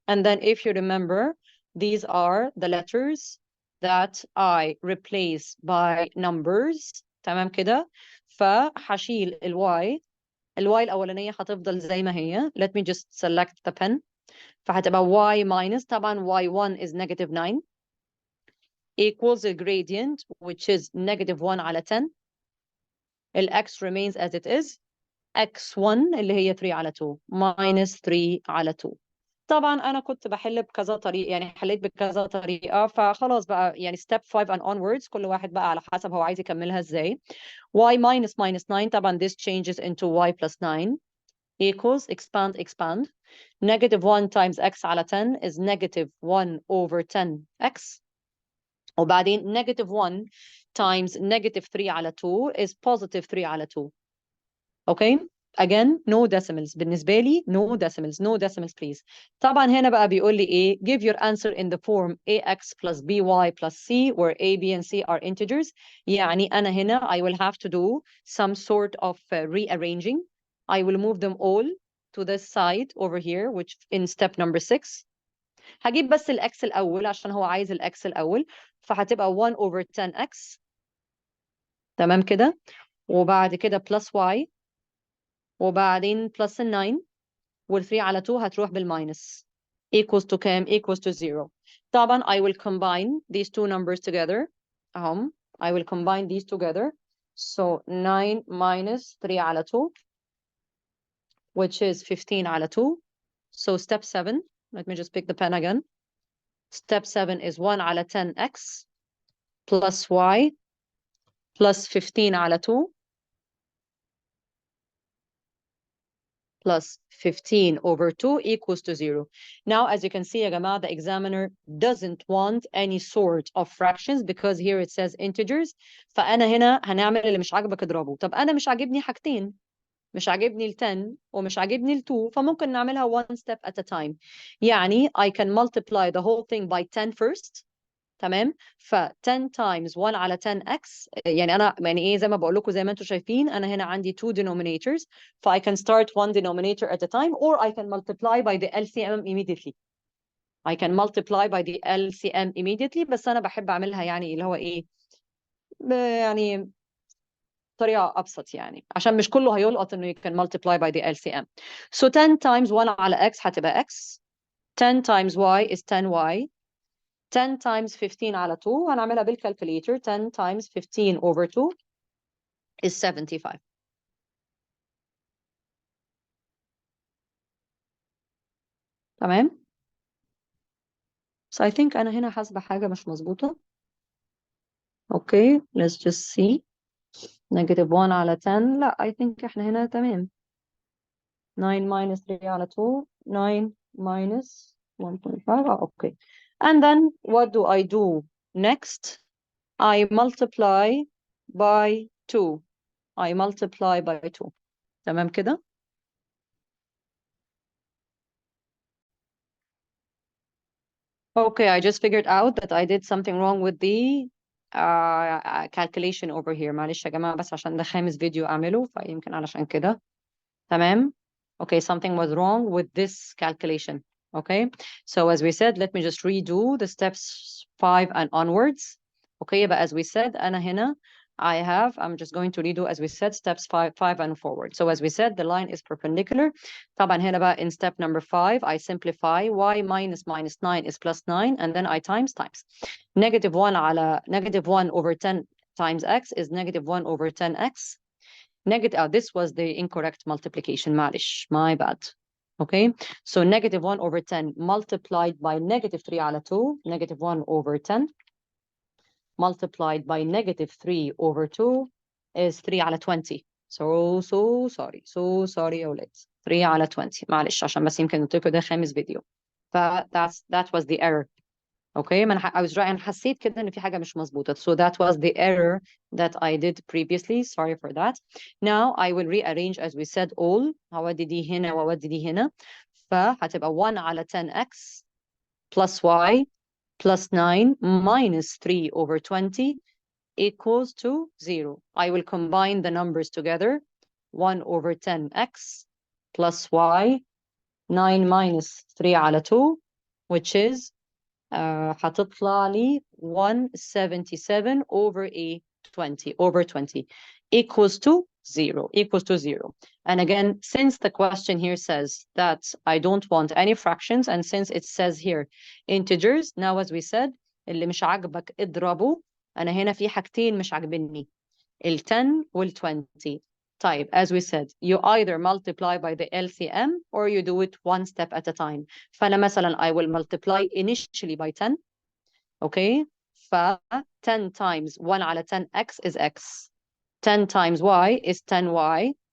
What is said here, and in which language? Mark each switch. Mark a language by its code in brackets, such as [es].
[en] And then if you remember, these are the letters that I replace by numbers. [ar] تمام كده؟ فهشيل الواي الأولانية هتفضل زي ما هي. [en] Let me just select the pen. [ar] فهتبقى [en] y minus, [ar] طبعا [en] y1 is negative 9 equals the gradient, which is negative 1 على 10. x remains as it is. [ar] x1 اللي هي 3 على 2 [en] minus [ar] 3 على 2. طبعا أنا كنت بحل بكذا طريقة, يعني حليت بكذا طريقة, فخلاص بقى يعني [en] step 5 and onwards [ar] كل واحد بقى على حسب هو عايز يكملها ازاي. [en] y minus minus 9, [ar] طبعا [en] this changes into y plus 9 equals expand. Negative 1 times x على 10 is negative 1 over 10x. [ar] وبعدين [en] negative 1 times negative 3 على 2 is positive 3 على 2. Okay? Again, no decimals. [ar] بالنسبة لي, [en] no decimals please. [ar] طبعا هنا بقى بيقول لي إيه? [en] Give your answer in the form ax plus by plus c, where a, b, and c are integers. [ar] يعني أنا هنا [en] I will have to do some sort of rearranging. I will move them all to this side over here, which in step number 6. [ar] هجيب بس الإكس الأول عشان هو عايز الإكس الأول. فهتبقى 1 over 10x. تمام كده؟ وبعد كده [en] plus y. [ar] وبعدين plus 9. وال3 على 2 هتروح بالماينس. [en] Equals to [ar] كام؟ [en] Equals to 0. [ar] طبعا [en] I will combine these two numbers together. I will combine these together. So 9 minus 3 على 2, which is 15 على 2. So step 7, let me just pick the pen again. Step 7 is 1 على 10x plus y plus 15 على 2 plus 15 over 2 equals to 0. Now, as you can see, [ar] يا جماعة, [en] the examiner doesn't want any sort of fractions because here it says integers. [ar] فأنا هنا هنعمل اللي مش عاجبك اضربه. طب أنا مش عاجبني حاجتين. مش عاجبني ال 10 ومش عاجبني ال 2 فممكن نعملها [en] one step at a time. [ar] يعني [en] I can multiply the whole thing by 10 first. [ar] تمام. ف 10 times 1 على 10x يعني انا يعني ايه زي ما بقول لكم زي ما انتم شايفين انا هنا عندي [en] two denominators [ar] ف [en] I can start one denominator at a time or I can multiply by the LCM immediately. I can multiply by the LCM immediately [ar] بس انا بحب اعملها يعني اللي هو ايه يعني طريقة أبسط يعني عشان مش كله هيلقط إنه [en] you can multiply by the LCM. So 10 times 1 على x [ar] هتبقى [en] x. 10 times y is 10y. 10 times [ar] 15 على 2 هنعملها بالكالكوليتر. [en] 10 times 15 over 2 is 75. [ar] تمام. [en] So I think [ar] أنا هنا حاسبة حاجة مش مظبوطة. [en] Okay, let's just see. [ar] Negative 1 على 10 لا [en] I think [ar] إحنا هنا تمام. [en] 9 minus 3 على 2 9 minus 1.5 okay. And then what do I do next? I multiply by 2. I multiply by 2. [ar] تمام كده؟ [en] Okay, I just figured out that I did something wrong with the calculation over here. [ar] معلش يا جماعة بس عشان ده خامس فيديو أعمله فيمكن علشان كده. تمام. [en] Okay, something was wrong with this calculation. Okay, so as we said, let me just redo the steps 5 and onwards. Okay, but as we said, [ar] أنا هنا [en] I'm just going to redo as we said steps 5 and forward. So as we said, the line is perpendicular. [ar] طبعا هنا بقى [en] in step number 5, I simplify y minus 9 is plus 9 and then I times. Negative 1 على negative 1 over 10 times x is negative 1 over 10x. Negative, this was the incorrect multiplication, [ar] معلش, [en] my bad. Okay, so negative 1 over 10 multiplied by negative 3 على 2, negative 1 over 10 multiplied by negative 3 over 2 is 3 على 20. So sorry [ar] يا ولاد. 3 على 20 معلش عشان بس يمكن قلت لكم ده خامس فيديو. [en] That was the error. Okay, I was right. [ar] أنا حسيت كده إن في حاجة مش مظبوطة. [en] So that was the error that I did previously. Sorry for that. Now I will rearrange as we said all. [ar] هودي دي هنا وأودي دي هنا. فهتبقى [en] 1 على 10x plus y plus 9 minus 3 over 20 equals to 0. I will combine the numbers together. 1 over 10x plus y 9 minus 3 على 2 which is [ar] هتطلع لي [en] 177 over 20 equals to 0. And again, since the question here says that I don't want any fractions, and since it says here integers, now as we said, [ar] اللي مش عاجبك اضربه. أنا هنا في حاجتين مش عاجبني ال 10 وال 20. طيب, [en] as we said, you either multiply by the LCM or you do it one step at a time. [ar] فأنا مثلا [en] I will multiply initially by 10. Okay, ف 10 times 1 على 10x is x. 10 times y is 10y.